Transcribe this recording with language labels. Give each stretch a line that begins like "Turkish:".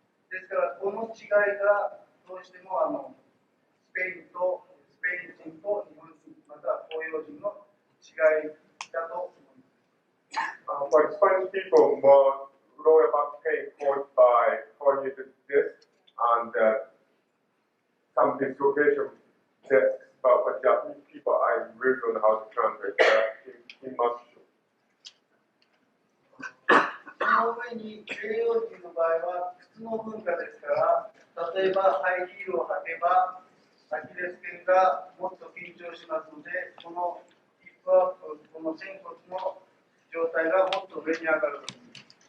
Japanese: ですからこの違いがどうしてもスペイン人と日本人または東洋人の違いだと思います。
English: For Spanish people, more lower back pain caused by herniated disc and some dislocation discs. But for Japanese people, I really don't know how to translate that in much.
Japanese: その上に西洋人の場合は靴の文化ですから、例えばハイヒールを履けばアキレス腱がもっと緊張しますので、このヒップアップ、この仙骨の状態がもっと上に上がると思います。